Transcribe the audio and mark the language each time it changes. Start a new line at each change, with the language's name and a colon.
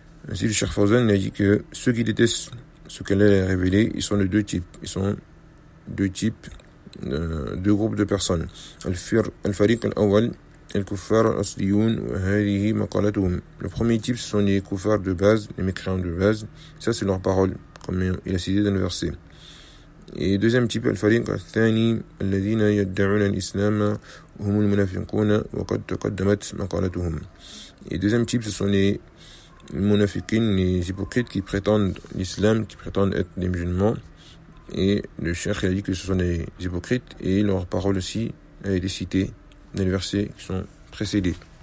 French: Ainsi le Cheikh Fawzan a dit que ceux qui détestent ce qu'Allah a révélé, ils sont de deux types. Ils sont deux types, deux groupes de personnes.
Arabic: Al-Fariq al-Awwal, الكفار الأصليون وهذه مقالتهم.
French: Le premier type, ce sont les kuffars de base, les mécréants de base. Ça, c'est leur parole, comme il a cité dans le verset. Et deuxième type,
Arabic: الفريق الثاني الذين يدعون الإسلام هم المنافقون وقد تقدمت مقالتهم.
French: Et deuxième type, ce sont les munafiquins, les hypocrites qui prétendent l'islam, qui prétendent être des musulmans. Et le cheikh a dit que ce sont des hypocrites et leur parole aussi a été citée dans les versets qui sont précédés.